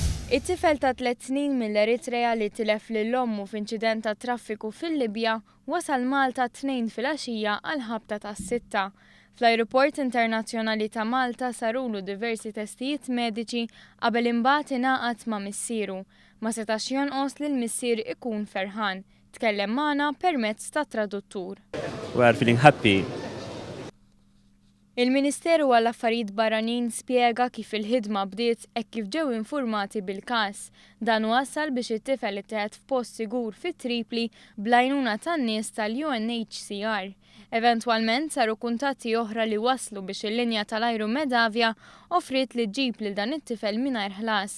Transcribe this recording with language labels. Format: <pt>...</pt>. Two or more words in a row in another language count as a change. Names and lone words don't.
<mt>It-tifel ta' 3 snin mill-Eritrea li tilef lill-ommu f'inċident ta' traffiku fil-Libja wasal Malta 2 filgħaxija għal ħabta tas-6. Fl-Ajruport Internazzjonali ta' Malta sarulu diversi testijiet mediċi qabel imbagħad ingħaqad ma' missieru. Ma setax jonqos li l-missier ikun ferħan. Tkellem magħna permezz ta' traduttur.</mt> <en>We are feeling happy.</en> <mt>Il-Ministeru għall-Affarijiet Barranin spjega kif il-ħidma bdiet hekk kif ġew infurmati bil-każ. Dan wassal biex it-tifel ittieħed f'post sigur fit-Tripli bl-għajnuna tan-nies tal-UNHCR. Eventwalment saru kuntatti oħra li waslu biex il-linja tal-ajru Medavia offrit li ġib lil dan it-tifel mingħajr ħlas.</mt>